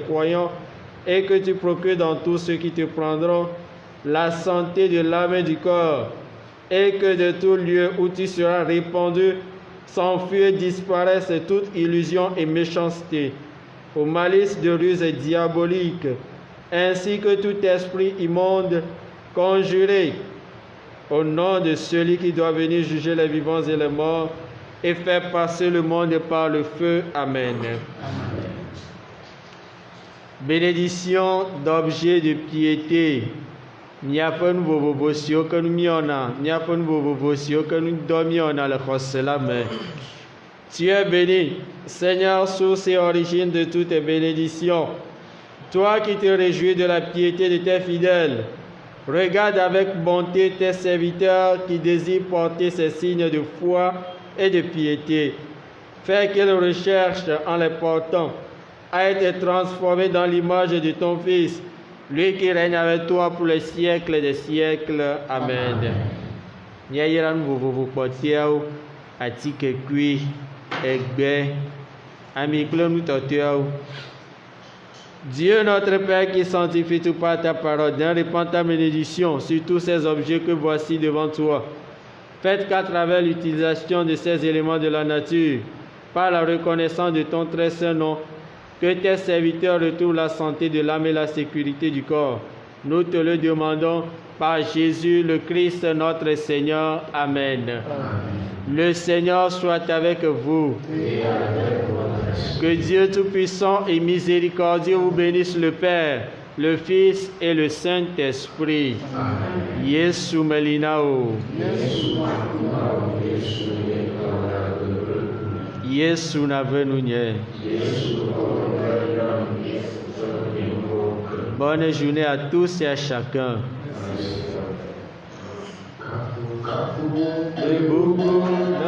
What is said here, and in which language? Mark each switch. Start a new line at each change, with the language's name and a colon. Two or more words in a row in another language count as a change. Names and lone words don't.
French: croyants et que tu procures dans tous ceux qui te prendront la santé de l'âme et du corps, et que de tout lieu où tu seras répandu, s'enfuit et disparaisse toute illusion et méchanceté, aux malices de ruse diabolique, ainsi que tout esprit immonde conjuré, au nom de celui qui doit venir juger les vivants et les morts, et faire passer le monde par le feu. Amen. Bénédiction d'objets de piété.
Ewe: Miaƒe nu vovovo siwo ke nu miɔna, miaƒe nu vovovo siwo ke nu dɔ miɔna le xɔse la me.
French: Tu es béni, Seigneur, source et origine de toutes tes bénédictions. Toi qui te réjouis de la piété de tes fidèles, regarde avec bonté tes serviteurs qui désirent porter ces signes de foi et de piété. Fais qu'ils recherchent en les portant à être transformés dans l'image de ton Fils, lui qui règne avec toi pour les siècles des siècles. Amen.
Ewe: Miayra nu vovovo kpɔtɔeawo, atike kui, egbe, ami kple nu tɔtɔeawo.
French: Dieu notre Père qui sanctifie tout par ta parole, viens répandre ta bénédiction sur tous ces objets que voici devant toi. Faites qu'à travers l'utilisation de ces éléments de la nature, par la reconnaissance de ton très saint nom, que tes serviteurs retrouvent la santé de l'âme et la sécurité du corps. Nous te le demandons par Jésus le Christ notre Seigneur. Amen. Le Seigneur soit avec vous. Que Dieu Tout-Puissant et Miséricordieux vous bénisse, le Père, le Fils et le Saint-Esprit.
Ewe: Yesu melinao. Yesu navenunye.
French: Bonne journée à tous et à chacun.